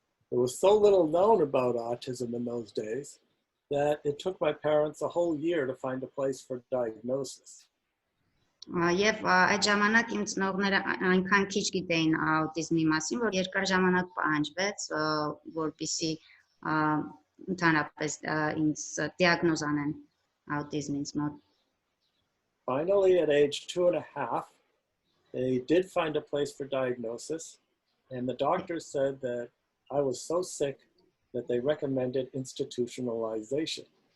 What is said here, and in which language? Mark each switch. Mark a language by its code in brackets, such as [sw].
[en] There was so little known about autism in those days that it took my parents a whole year to find a place for diagnosis. [hy] Եվ այդ ժամանակ իմ ծնողները այնքան քիչ գիտեին աուտիզմի մասին, որ երկար ժամանակ պահանջվեց, որպեսզի ընդհանրապես ինձ դիագնոզ անեն աուտիզմ ինձ մոտ։ [en] Finally, at age 2.5, they did find a place for diagnosis, and the doctors said that I was so sick that they recommended institutionalization.